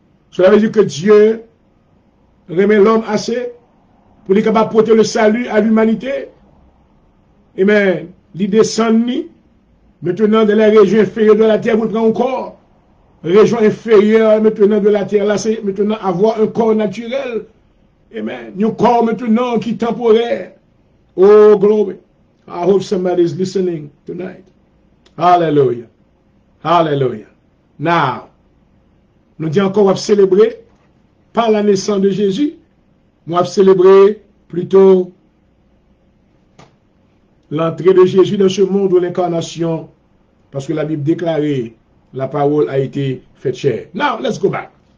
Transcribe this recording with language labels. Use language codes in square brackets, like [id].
[fr] Cela veut dire que Dieu remet l'homme assez pour qu'il capable porter le salut à l'humanité. Amen. Il descend maintenant de la région inférieure de la terre pour prendre un corps. Région inférieure maintenant de la terre, là, c'est maintenant avoir un corps naturel. Amen. Un corps maintenant qui est temporaire. Oh, glory. [en] I hope somebody is listening tonight. Hallelujah. Hallelujah. [fr] Now, nous disons encore, on va célébrer pas la naissance de Jésus, mais on va célébrer plutôt l'entrée de Jésus dans ce monde ou l'incarnation, parce que la Bible déclarait, la parole a été faite chair. [en] Now, let's go back.